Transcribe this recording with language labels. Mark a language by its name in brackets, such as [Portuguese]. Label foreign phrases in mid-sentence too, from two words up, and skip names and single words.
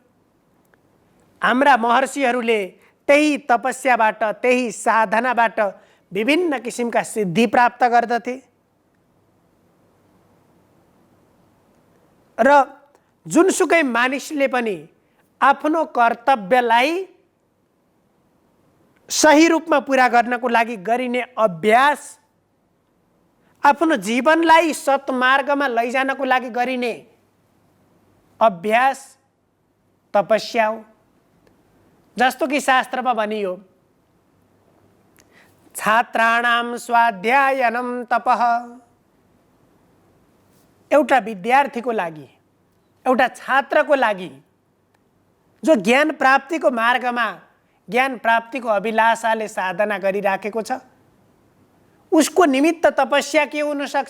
[Nepali] हाम्रा महर्षिहरूले त्यही तपस्याबाट, त्यही साधनाबाट विभिन्न किसिमका सिद्धि प्राप्त गर्दथे र जुनसुकै मानिसले पनि आफ्नो कर्तव्यलाई सही रूपमा पूरा गर्नको लागि गरिने अभ्यास, आफ्नो जीवनलाई सत्मार्गमा लैजानको लागि गरिने अभ्यास तपस्या हो। जस्तो कि शास्त्रमा भनियो, [Sanskrit] छात्राणाम स्वाध्यायनम तपः। [Nepali] एउटा विद्यार्थीको लागि, एउटा छात्रको लागि जो ज्ञान प्राप्तिको मार्गमा ज्ञान प्राप्तिको अभिलाषाले साधना गरिराखेको छ, उसको निमित्त तपस्या के हुन सक्छ?